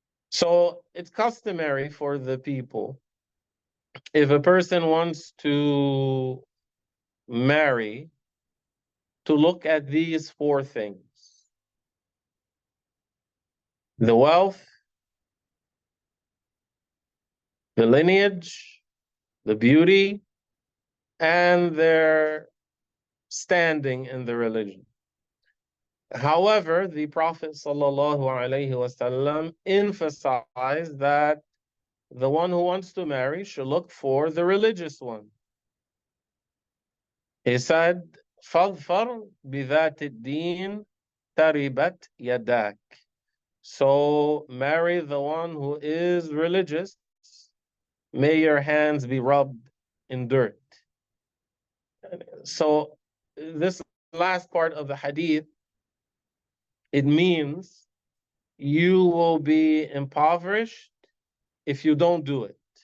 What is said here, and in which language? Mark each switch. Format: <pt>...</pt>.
<en>So it's customary for the people, if a person wants to marry, to look at these four things: the wealth, the lineage, the beauty, and their standing in the religion. However, the Prophet ﷺ emphasized that the one who wants to marry should look for the religious one. He said,</en> <ar>فَاظْفَرْ بِذَاتِ الدِّينِ تَرِبَتْ يَدَاكَ.</ar> <en>So marry the one who is religious. May your hands be rubbed in dirt. So this last part of the hadith, it means you will be impoverished if you don't do it.</en>